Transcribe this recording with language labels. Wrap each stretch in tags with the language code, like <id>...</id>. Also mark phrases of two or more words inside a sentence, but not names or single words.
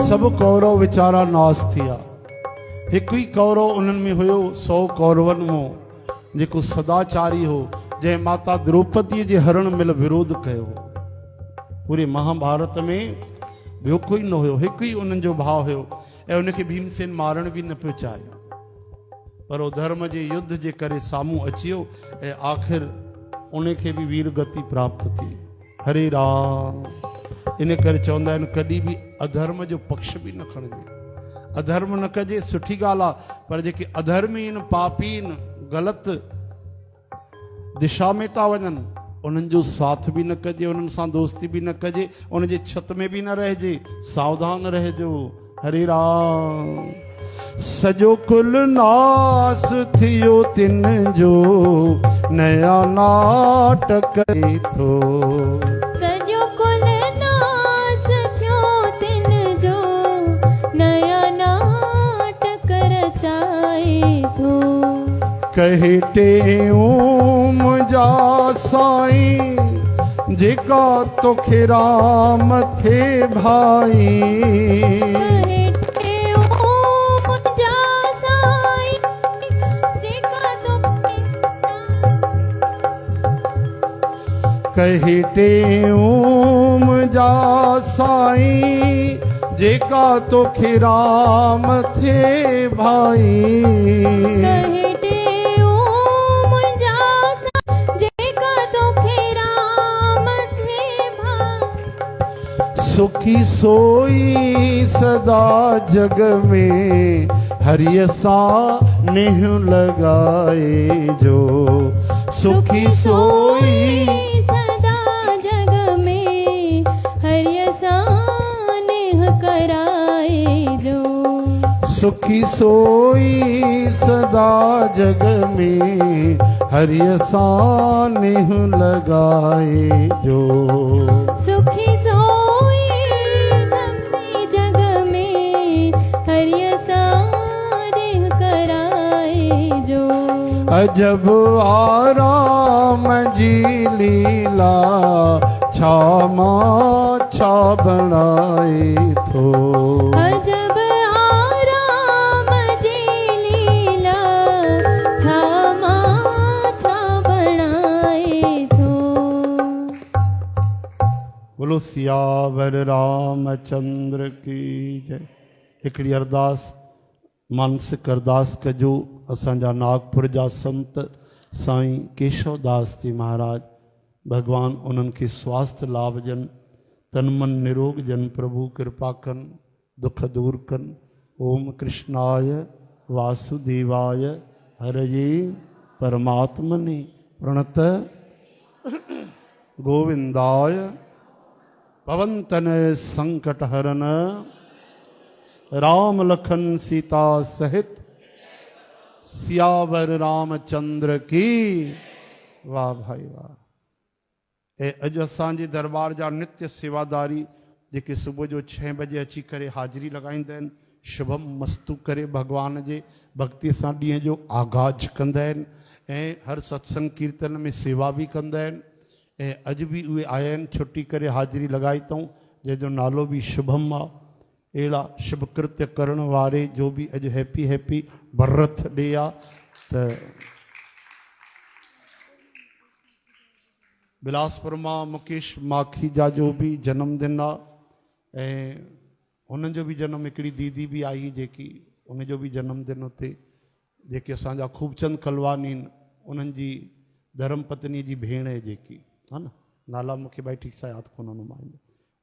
<sd>सब कौरव वीचारा नास थिया, हिकु ई कौरव उन्हनि में हुयो 100 कौरवनि मां, जेको सदाचारी हो, जंहिं माता द्रौपदी जे हरण महिल विरोध कयो। पूरे महाभारत में ॿियो कोई न हुयो, हिकु ई उन्हनि जो भाउ हुयो ऐं उनखे भीमसेन मारण बि न पियो चाहे, पर उहो धर्म जे युद्ध जे करे साम्हूं अची वियो ऐं आख़िर उनखे बि वीर गति प्राप्त थी। हरे राम। इन करे चवंदा आहिनि कॾहिं बि अधर्म जो पक्ष बि न खणिजे, अधर्म न कजे, सुठी ॻाल्हि आहे, पर जेके अधर्मी आहिनि, पापी आहिनि, ग़लति दिशा में था वञनि, उन्हनि जो साथ बि न कजे, उन्हनि सां दोस्ती बि न कजे, उन जे छत में बि न रहिजे, सावधान रहिजो। हरे राम। सॼो कुल नास थियो तिन जो, नया नाटक थो। सॼो कुल नास थियो तिन जो, नया नाटक रचाए थो। कहे टेऊं मुंहिंजा साईं, जेका तोखे राम थे भाई। कहे टेऊं मुंहिंजा साईं, जेका तोखे कहे टेऊं मुंहिंजा साईं, जेका तोखे राम थे भाई। कहे टेऊं मुंहिंजा साईं, जेका तोखे राम थे भाई। सुखी सोई सदा जग में, हरिय सां नेह लगाए जो। सुखी सोई सदा जग में, हरिय सां नेह कराए जो। सुखी सोई सदा जग में, हरिय सां नेह लगाए जो। सुखी सोई सभी जग में, हरिय सां नेह कराए जो। अजब आराम जी लीला, छा मां छा बणाए थो। अजब आराम जी लीला, छा मां छा बणाए थो।</sd> <hi>बोलो सियावर रामचंद्र की जय।</hi> <sd>हिकिड़ी अरदास, मानसिक अरदास कजो। असांजा नागपुर जा संत साईं केशवदास जी महाराज, भगवान उन्हनि खे स्वास्थ्य लाभ ॾियनि, तन मन निरोग ॾियनि, प्रभु कृपा कनि, दुख दूर कनि।</sd> <sa>ओम कृष्णाय वासुदेवाय हरये परमात्मने प्रणत गोविंदाय</sa> <hi>पवनतनय संकट हरन, राम लखन सीता सहित सियावर रामचंद्र की।</hi> <sd>वाह भाई वाह। अॼु असांजे दरबार जा नित्य सेवादारी जेके सुबुह जो 6 बजे अची करे हाज़िरी लॻाईंदा आहिनि, शुभम मस्तु करे भगवान जे भक्ति सां ॾींहं जो आगाज़ कंदा आहिनि ऐं हर सत्संग कीर्तन में सेवा बि कंदा आहिनि। ऐं अॼु बि उहे आया आहिनि, छुटी करे हाज़िरी लॻाई अथऊं, जंहिंजो नालो बि शुभम आहे। अहिड़ा शुभ कृत्य करण वारे जो बि अॼु</sd> <en>happy happy birthday</en> <sd>आहे। त बिलासपुर मां मुकेश माखीजा जो बि जन्मदिन आहे ऐं हुननि जो बि जनम, हिकिड़ी दीदी बि आई जेकी, उनजो बि जन्मदिन हुते, जेके असांजा खूबचंद कलवानी आहिनि, उन्हनि जी धर्म पत्नी जी भेण आहे जेकी, हा न, नाला मूंखे भाई ठीक सां यादि कोन हुन मां।</sd>